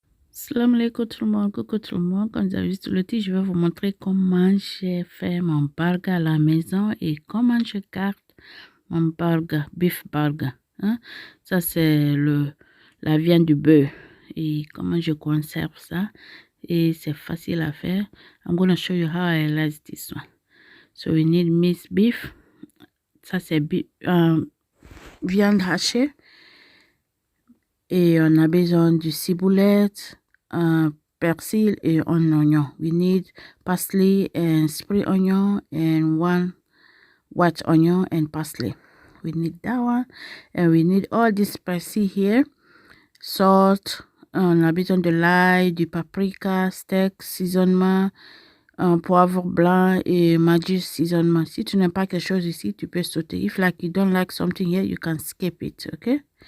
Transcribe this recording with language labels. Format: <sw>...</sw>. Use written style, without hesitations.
<fr>Salam alaikum tout le monde, coucou tout le monde. Comme vous avez vu sur le titre, je vais vous montrer comment j'ai fait mon burger à la maison et comment je garde mon burger, beef burger. Hein? Ça, c'est la viande du bœuf et comment je conserve ça. Et c'est facile à faire.</fr> <en>I'm going to show you how I like this one. So we need minced beef.</en> <fr>Ça, c'est viande hachée. Et on a besoin de ciboulette, persil et un oignon.</fr> <en>We need parsley and spring onion and one white onion and parsley. We need that one. And we need all this spicy here.</en> <fr>Salt, on a besoin de l'ail, du paprika, steak, seasonement, poivre blanc et maggi seasonement. Si tu n'aimes pas quelque chose ici, tu peux sauter.</fr> <en>If like you don't like something here, you can skip it, okay?</en>